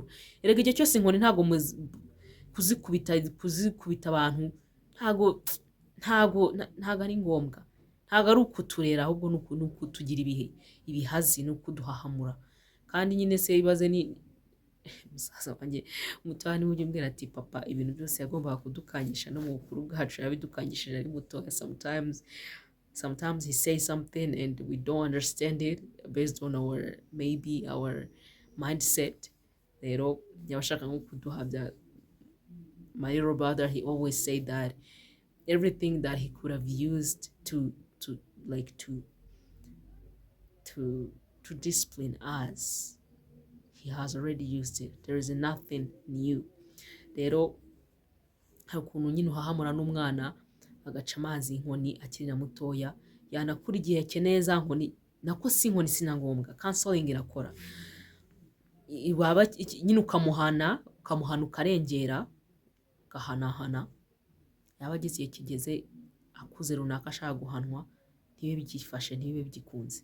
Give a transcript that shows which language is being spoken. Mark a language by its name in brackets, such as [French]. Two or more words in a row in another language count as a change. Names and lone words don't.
[Kinyarwanda] Erega igihe cyose inkoni ntago kuzikubita abantu ntago ari ngombwa, ntago ari ukuturera, ahubwo ni ukutugira ibihazi, ni ukuduhahamura. Kandi nyine se ibaze ni musaza wanjye umutani ujye umbwira ati papa ibintu byose yagombaga kudukangisha no mu bukuru bwacu yabidukangishije ari mutoya sometimes. [English] sometimes he says something and we don't understand it based on our maybe our mindset. [Kinyarwanda] Rero yabashaka nko kuduhabya. [English] My little brother, he always said that everything that he could have used to like to to discipline us, he has already used it. There is nothing new. [Kinyarwanda] Rero hari ukuntu nyine uhahamura n'umwana agaca amazi inkoni akiri na mutoya, yanakura igihe akeneye za nkoni, nako si inkoni si na ngombwa, counseling irakora. Nyine ukamuhana ukarengera, ugahanahana, yaba agize igihe kigeze akuze runaka ashaka guhanwa, ntibibe bigifashe, ntibibe bigikunze.